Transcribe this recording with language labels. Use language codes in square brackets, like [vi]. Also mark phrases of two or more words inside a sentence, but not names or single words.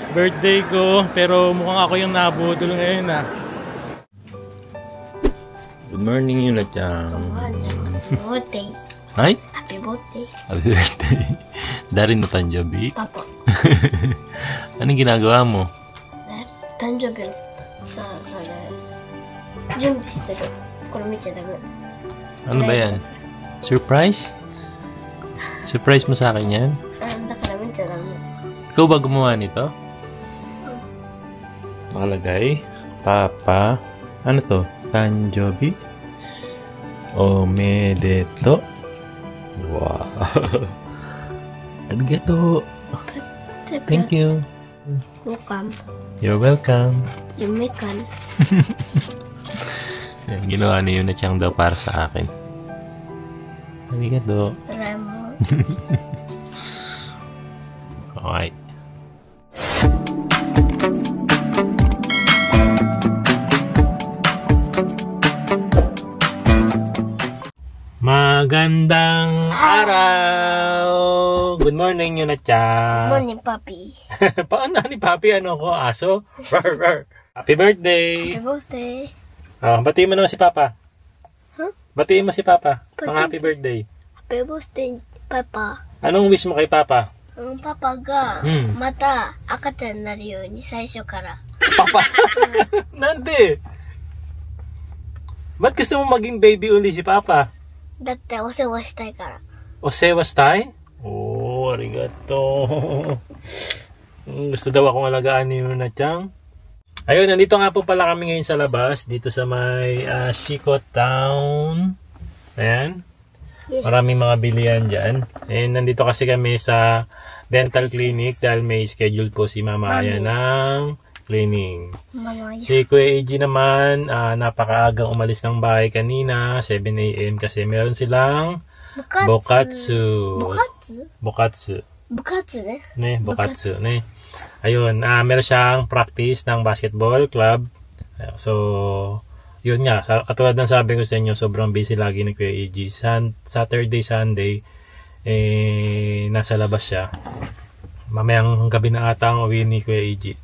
[tl] birthday ko, pero mukhang ako yung nabudol ngayon ah. [en] Good morning [tl] yun at yan. [en] Happy birthday. Ay? Happy birthday. Happy birthday. [ja] 誰の誕生日? [tl] Papa. Anong ginagawa mo? [ja] Tanjobi sa 準備してる。これ見ちゃダメ。 [tl] Ano ba yan? Surprise? Surprise mo sa akin yan? [ja] Daから見ちゃダメ。 [tl] Ikaw ba gumawa nito? Nakalagay. Papa. Ano to? Tanjobi? [ja] Omedeto. Wow. Arigato. [en] Thank you. Welcome. You're welcome. Yumekan. [tl] Yan, ginawa niyo na siyang daw para sa akin. [ja] Arigato. Doraemon. [tl] Okay. Magandang araw! [en] Good morning, Yuna-chan! Good morning, Papi. [tl] Paano ni Papi? Ano ko? Aso? [en] Happy birthday! Happy birthday. [tl] Batiin mo naman si Papa. Huh? Batiin mo si Papa. Pang [en] happy birthday. Happy birthday, Papa. [tl] Anong wish mo kay Papa? [ja] Papa が、また赤ちゃんになるように最初から。 Papa? Nande? [tl] Ba't gusto mo maging baby uli si Papa? [ja] だってお世話したいから。お世話したい? Oh, arigato. [tl] Gusto daw akong alagaan ni Yuna-chan. Ayun, nandito nga po pala kami ngayon sa labas. Dito sa may Shiko Town. Ayan. Yes. Maraming mga bilihan dyan. And nandito kasi kami sa dental clinic dahil may schedule po si Mama Aya ng cleaning. Si Kuya AG naman, napakaagang umalis ng bahay kanina, 7 AM kasi meron silang bokatsu. Bokatsu? [ja] 部活ね? ね、部活ね. [tl] Ayun, meron siyang practice ng basketball club. So, yun nga, katulad ng sabi ko sa inyo, sobrang busy lagi ni Kuya AG. Saturday, Sunday, nasa labas siya. Mamayang gabi na ata ang uwi ni Kuya AG.